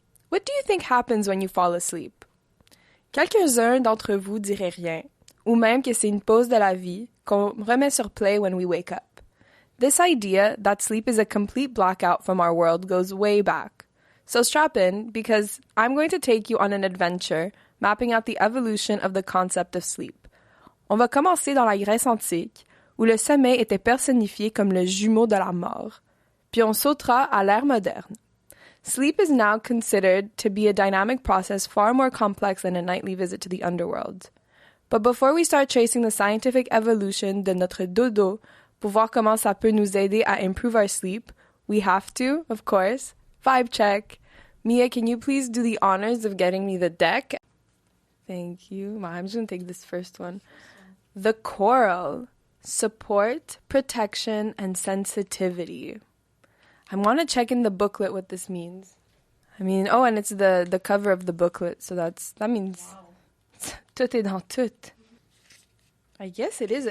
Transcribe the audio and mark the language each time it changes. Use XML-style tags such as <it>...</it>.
<en>What do you think happens when you fall asleep?</en> <fr>Quelques-uns d'entre vous diraient rien, ou même que c'est une pause de la vie qu'on remet sur</fr> <en>play when we wake up. This idea that sleep is a complete blackout from our world goes way back. So strap in, because I'm going to take you on an adventure mapping out the evolution of the concept of sleep.</en> <fr>On va commencer dans la Grèce antique, où le sommeil était personnifié comme le jumeau de la mort. Puis on sautera à l'ère moderne.</fr> <en>Sleep is now considered to be a dynamic process far more complex than a nightly visit to the underworld. But before we start tracing the scientific evolution</en> <fr>de notre dodo pour voir comment ça peut nous aider à</fr> <en>improve our sleep, we have to, of course, vibe check. Mia, can you please do the honors of getting me the deck? Thank you. I'm just going to take this first one. The coral. Support, protection, and sensitivity. I want to check in the booklet what this means. And it's the cover of the booklet, so that means</en> <fr>tout est dans tout.</fr> <en>I guess it is.</en>